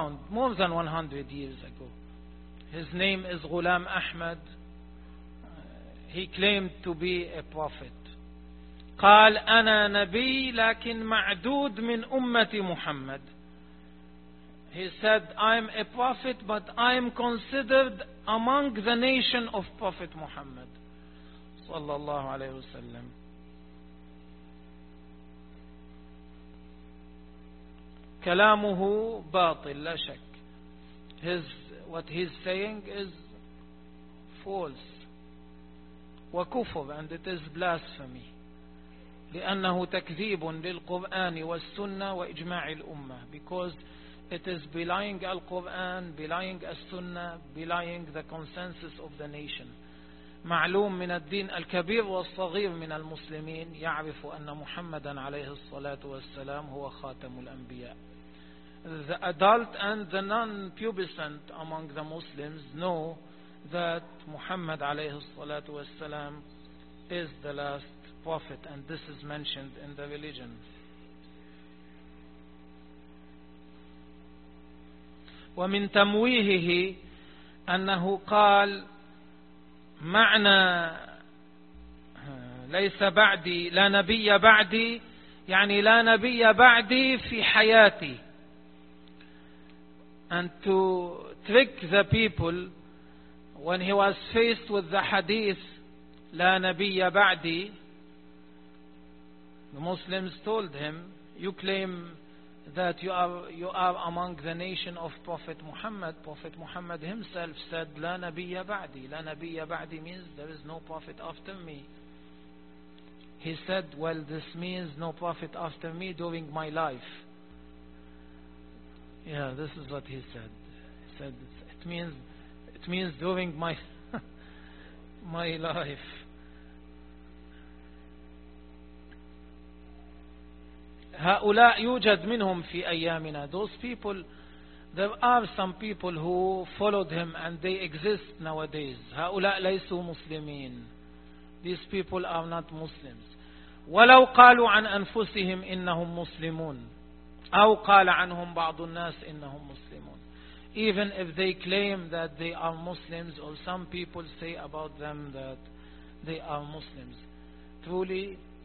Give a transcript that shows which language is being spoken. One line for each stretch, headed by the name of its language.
English: More than 100 years ago. His name is Ghulam Ahmad. He claimed to be a prophet.
Arabic: قال أنا نبي لكن معدود من أمة محمد.
English: He said, I'm a prophet but I'm considered among the nation of Prophet Muhammad
Arabic: صلى الله عليه وسلم. كلامه باطل لا شك.
English: What he's saying is false. وكفر, and it is blasphemy.
Arabic: لأنه تكذيب للقرآن والسنة وإجماع الأمة.
English: Because it is belying Al-Quran, belying As-Sunnah, belying the consensus of the nation.
Arabic: معلوم من الدين الكبير والصغير من المسلمين يعرف أن محمدا عليه الصلاة والسلام هو خاتم الأنبياء.
English: The adult and the non-pubescent among the Muslims know that Muhammad alayhi salatu wasalam is the last prophet, and this is mentioned in the religion.
Arabic: ومن تمويهه أنه قال معنى ليس بعدي لا نبي بعدي يعني لا نبي بعدي في حياتي.
English: And to trick the people, when he was faced with the hadith,
Arabic: لا نبي بعدي,
English: the Muslims told him, you claim that you are among the nation of Prophet Muhammad. Prophet Muhammad himself said,
Arabic: لا نبي بعدي.
English: لا نبي بعدي means there is no prophet after me. He said, well, this means no prophet after me during my life. Yeah, this is what he said. He said it means during my my life.
Arabic: هؤلاء يوجد منهم في أيامنا.
English: Those people, there are some people who followed him and they exist nowadays.
Arabic: هؤلاء ليسوا مسلمين.
English: These people are not Muslims.
Arabic: ولو قالوا عن أنفسهم إنهم مسلمون. أو قال عنهم بعض الناس إنهم مسلمون.
English: Even if they claim that they are Muslims, or some people say about them that they are Muslims, truly